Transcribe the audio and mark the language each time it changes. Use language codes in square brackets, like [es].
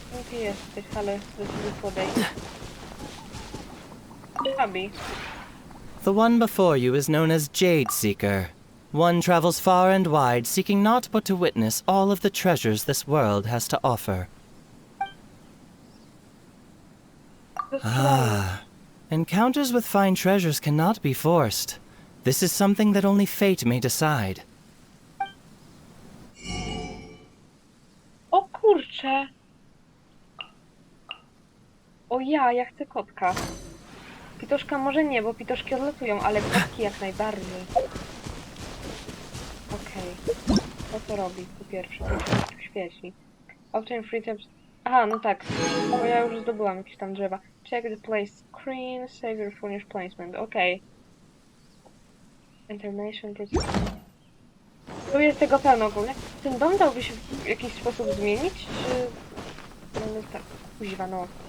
[pl] Ty jesteś, ale zdecyduj podejść. Abby. [en] The one before you is known as Jade Seeker. One travels far and wide, seeking naught but to witness all of the treasures this world has to offer. Encounters with fine treasures cannot be forced. This is something that only fate may decide. [pl] O kurcze! O ja chcę kotka. Pitoszka może nie, bo pitoszki odlatują, ale kotki jak najbardziej. Okej. Co to robi? Po pierwsze, to świeci. [en] Obtain free tips. [pl] Aha, no tak. Bo ja już zdobyłam jakieś tam drzewa. [en] Check the place screen, save your furnish placement. Okej. Information. [pl] Tu jest tego pełno ogólnie. Ten dom dałby się w jakiś sposób zmienić, czy... No tak, kuźwa, no.